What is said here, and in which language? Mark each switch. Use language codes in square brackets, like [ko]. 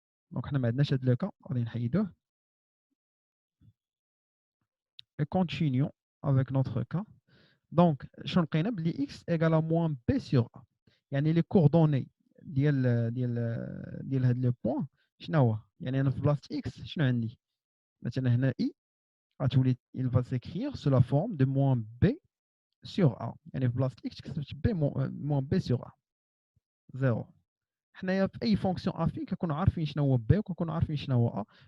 [ar] دونك حنا ما عندناش هذا لو كا غادي نحيدوه [fr] et continuons avec notre cas. Donc [ar] شنو لقينا بلي [fr] x égale à moins b sur a. [ar] يعني [fr] les coordonnées [ar] ديال هذا لو بوين شنو هو؟ يعني انا في بلاصه x شنو عندي؟ مثلا هنا i غتولي [fr] il va s'écrire sous la forme de moins b sur a. [ar] يعني في بلاصه x كتبت b [fr] moins b sur a [ar] 0. حنايا في اي فونكسيون افين كنكونوا عارفين شنو هو b وكنكونوا عارفين شنو هو a.